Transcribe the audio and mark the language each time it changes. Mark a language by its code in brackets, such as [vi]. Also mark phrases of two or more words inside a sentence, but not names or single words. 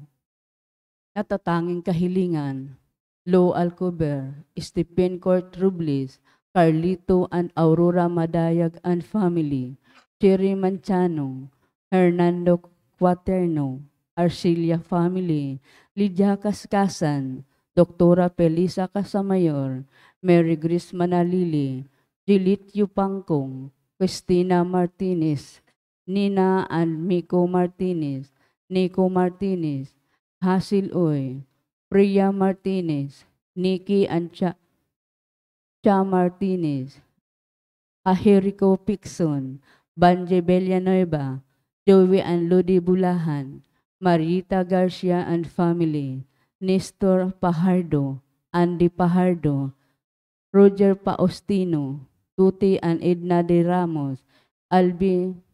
[tl] Natatanging kahilingan, Lo Alcober, Stephen Court Rubles, Carlito and Aurora Madayag and Family, Cherry Manchano, Hernando Quaterno, Arcilia Family, Lydia Kaskasan, Doktora Felisa Casamayor, Mary Grace Manalili, Jilit Yupangkong, Christina Martinez, Nina and Miko Martinez, Nico Martinez, Hasil Oy, Priya Martinez, Nikki and Cha Martinez, Aherico Pixon, Banje Villanueva, Joey and Ludi Bulahan, Marita Garcia and Family, Nestor Pajardo, Andy Pajardo, Roger Paostino, Tuti and Edna de Ramos, Albi